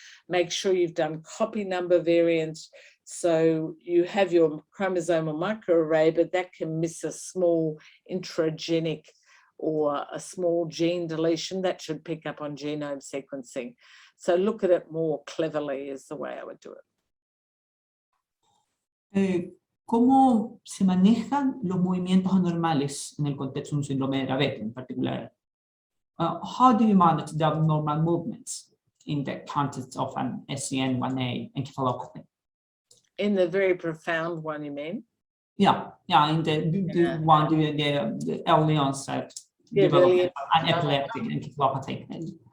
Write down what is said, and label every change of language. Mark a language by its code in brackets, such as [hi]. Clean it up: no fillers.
[en] Make sure you've done copy number variants, so you have your chromosomal microarray, but that can miss a small intragenic or a small gene deletion. That should pick up on genome sequencing. So look at it more cleverly is the way I would do it. [es] ¿Cómo se manejan los movimientos anormales en el contexto de un síndrome de Dravet en particular? [en] How do you manage the abnormal movements in the context of an SCN1A encephalopathy? In the very profound one, you mean? Yeah, in the one, the early onset, development, an epileptic encephalopathy.